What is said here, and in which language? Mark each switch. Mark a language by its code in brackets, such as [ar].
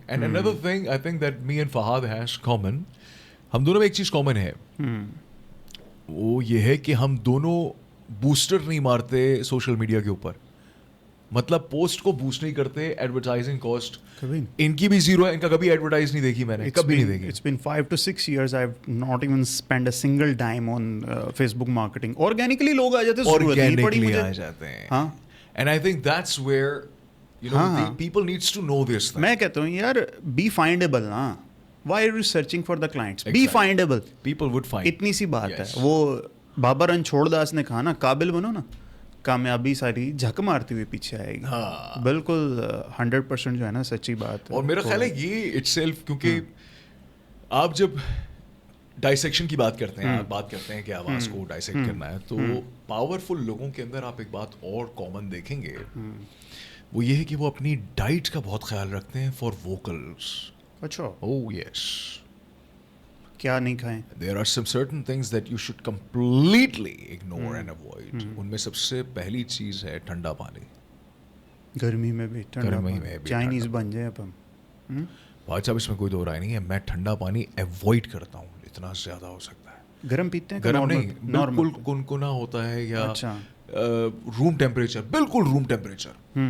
[en] And another thing I think that me and Fahad has common, [ur] ہم دونوں میں ایک چیز کامن ہے, وہ یہ ہے کہ ہم دونوں بوسٹر نہیں مارتے سوشل میڈیا کے اوپر. مطلب پوسٹ کو بوسٹ نہیں کرتے. ایڈورٹائزنگ کاسٹ ان کی بھی زیرو ہے, ان کا کبھی ایڈورٹائز نہیں دیکھی میں نے, کبھی نہیں دیکھی. [en] It's been 5 to 6 years I have not even spent a single dime on Facebook marketing. Organically [ur] لوگ آ جاتے ہیں, organically آ جاتے ہیں. ہاں, [en] and I think that's where you know people needs to know this thing. [ur] میں کہتا ہوں یار [en] be findable [ur] نا. [en] Why are you searching for the clients? Be findable. People would find. [ur] اتنی سی بات ہے. وہ بابا رنچھوڑ داس نے کہا نا, قابل بنو نا, کامیابی ساری جھک مارتی ہوئی پیچھے آئے گی. بالکل 100% جو ہے نا سچی بات. اور میرا خیال ہے یہ اٹ سیلف, کیونکہ آپ جب ڈائسیکشن کی بات کرتے ہیں, آپ بات کرتے ہیں کہ آواز کو ڈائسیکٹ کرنا ہے, تو پاورفل لوگوں کے اندر آپ ایک بات اور کامن دیکھیں گے, وہ یہ ہے کہ وہ اپنی ڈائٹ کا بہت خیال رکھتے ہیں فار ووکلس. اچھا. [en] Oh yes. [ur] کیا نہیں کھائیں. [en] There are some certain things that you should completely ignore and avoid. [ur] ان میں سب سے پہلی چیز ہے ٹھنڈا پانی. گرمی میں بھی ٹھنڈا پانی, چائنیز بن جائے اب ہم. بھائی صاحب اس میں کوئی دو رائے نہیں ہے, میں ٹھنڈا پانی ایوائڈ کرتا ہوں جتنا زیادہ ہو سکتا ہے. گرم پیتے ہیں؟ گرم نہیں, بالکل کنکنا ہوتا ہے, یا روم ٹیمپریچر, بالکل روم ٹیمپریچر.